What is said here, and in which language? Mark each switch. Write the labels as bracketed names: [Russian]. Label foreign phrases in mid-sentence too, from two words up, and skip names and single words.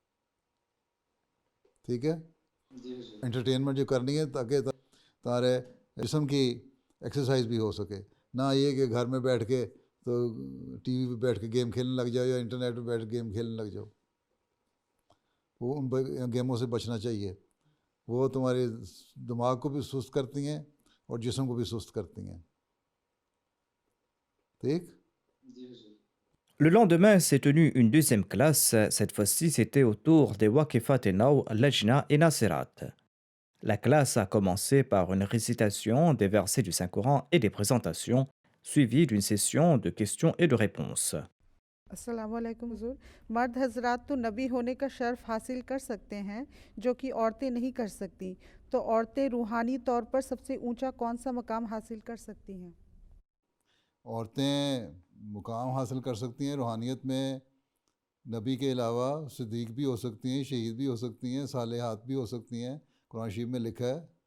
[Urdu] ٹھیک ہے, انٹرٹینمنٹ جو کرنی ہے تاکہ تمہارے جسم کی ایکسرسائز بھی ہو سکے, نہ یہ کہ گھر میں بیٹھ کے تو ٹی وی پہ بیٹھ کے گیم کھیلنے لگ جاؤ یا انٹرنیٹ پہ بیٹھ کے گیم کھیلنے لگ جاؤ. وہ ان گیموں سے بچنا چاہیے, وہ تمہارے دماغ کو بھی سست کرتی ہیں اور جسم کو بھی سست کرتی ہیں. ٹھیک. [French] Le lendemain s'est tenue une deuxième classe. Cette fois-ci, c'était au tour des Waqifat et Naw, Lajna et Nasirat. La classe a commencé par une récitation des versets du Saint-Coran et des présentations, suivies d'une session de questions et de réponses. [Arabic] السلام علیکم [Urdu] حضور. مرد حضرات تو نبی ہونے کا شرف حاصل کر سکتے ہیں جو کہ عورتیں نہیں کر سکتی, تو عورتیں روحانی طور پر سب سے اونچا کون سا مقام حاصل کر سکتی ہیں؟ عورتیں مقام حاصل کر سکتی ہیں روحانیت میں, نبی کے علاوہ صدیق بھی ہو سکتی ہیں, شہید بھی ہو سکتی ہیں, صالحات بھی ہو سکتی ہیں, قرآن شریف میں لکھا ہے.